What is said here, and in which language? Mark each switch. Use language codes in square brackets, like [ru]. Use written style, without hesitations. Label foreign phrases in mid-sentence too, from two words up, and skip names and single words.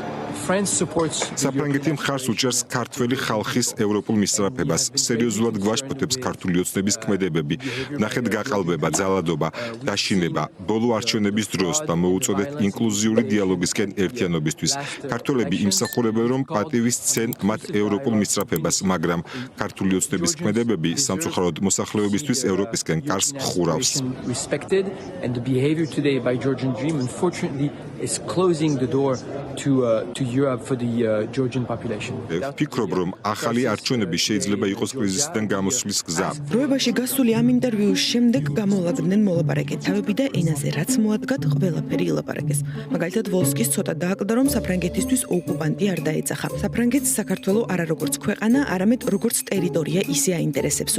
[ka] საფრანგეთი მხარს უჭერს ქართველი ხალხის ევროპულ მისწრაფებას, სერიოზულად გვაშფოთებს ქართული ოცნების ქმედებები, ნახეთ გაყალბება, ძალადობა, დაშინება, ბოლო არჩევნების დროს და მოუწოდეთ ინკლუზიური დიალოგისკენ ერთიანობისთვის. ქართველები იმსახურებენ, რომ პატივი სცენ მათ ევროპულ მისწრაფებას, მაგრამ ქართული ოცნების ქმედებები სამწუხაროდ მოსახლეობისთვის ევროპისკენ კარს ხურავს. [en] is closing the door to Europe for the Georgian population. [ka] ვფიქრობ, რომ ახალი არჩევნები შეიძლება იყოს კრიზისიდან გამოსვლის გზა. დროებაში გასული ამ ინტერვიუს შემდეგ გამოლაგდნენ მოლაპარაკე თავები და ენაზე რაც მოადგათ, ყველაფერი ილაპარაკეს. მაგალითად, ვოლსკის ცოტა დააკლდა, რომ საფრანგეთისთვის ოკუპანტი არ დაეძახა. საფრანგეთს საქართველო არა როგორც ქვეყანა, არამედ როგორც ტერიტორია ისე აინტერესებსო.